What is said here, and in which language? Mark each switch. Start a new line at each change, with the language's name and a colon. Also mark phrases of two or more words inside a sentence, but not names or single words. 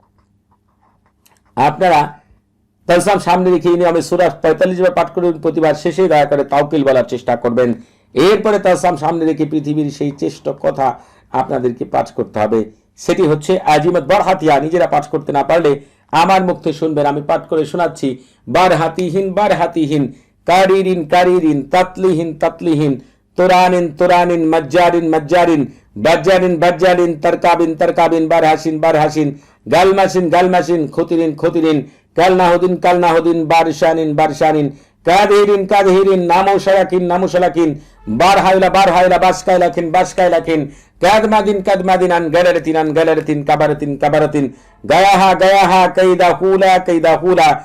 Bangla: আপনারা তালসাম সামনে রেখে এই নিয়মে সূরা 45 বার পাঠ করবেন। প্রতিবার শেষে দয়া করে তাওকিল বলার চেষ্টা করবেন। এরপরে তালসাম সামনে রেখে পৃথিবীর সেই শ্রেষ্ঠ কথা আপনাদেরকে পাঠ করতে হবে, সেটি হচ্ছে আজিমত বারহাতিয়া। নিজেরা পাঠ করতে না পারলে আমার মুখ থেকে শুনবেন, আমি পাঠ করে শোনাচ্ছি। বারহাতিহীন কারিরিন তাতলিহীন তোরানিন মজ্জারিন বাজ্জারিন তারকাবিন বারহাসিন গালমাসিন খুতিরিন কালনাহুদিন বারশানিন কাদহিরিন নামুশালাকিন বারহাইলা বাসকাইলাকিন কাদমাদিন আন গালারাতিন কাবারাতিন গায়াহা কাইদা হুলা